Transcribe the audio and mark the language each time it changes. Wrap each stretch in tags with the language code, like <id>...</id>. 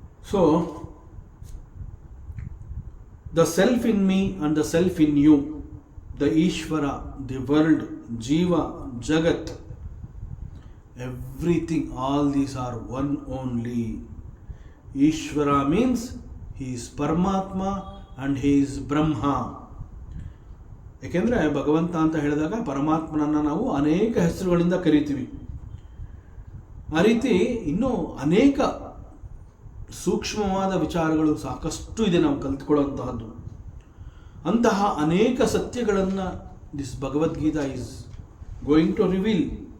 <en>So the self in me and the self in you, the Ishvara, the world, jiva, jagat, everything, all these are one only. Ishvara means he is Paramatma and he is Brahma.</en> <kn>ಯಾಕೆಂದರೆ ಭಗವಂತ ಅಂತ ಹೇಳಿದಾಗ ಪರಮಾತ್ಮನನ್ನು ನಾವು ಅನೇಕ ಹೆಸರುಗಳಿಂದ ಕರಿತೀವಿ. ಆ ರೀತಿ ಇನ್ನೂ ಅನೇಕ ಸೂಕ್ಷ್ಮವಾದ ವಿಚಾರಗಳು ಸಾಕಷ್ಟು ಇದೆ ನಾವು ಕಲಿತುಕೊಳ್ಳುವಂತಹದ್ದು. ಅಂತಹ ಅನೇಕ ಸತ್ಯಗಳನ್ನು</kn> <en>This Bhagavad Gita is going to reveal.</en>